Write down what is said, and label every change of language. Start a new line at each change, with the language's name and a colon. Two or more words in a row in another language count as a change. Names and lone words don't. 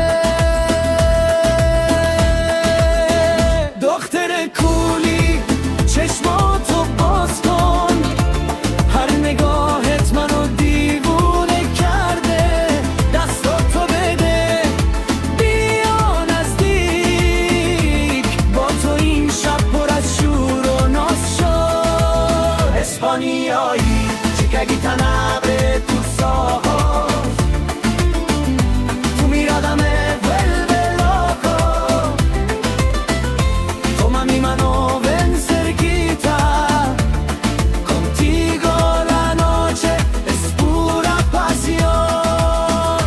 Persian: دختر کولی چشماتو باز کن، هر نگاهت منو دیوونه کرده، دستاتو بده بیا نزدیک، با تو این شب پر از شور و ناز شد.
Spanish: اسپانیایی chica gitana abre tus ojos, tu mirada me vuelve loco, toma mi mano, ven cerquita, contigo la noche es pura pasión.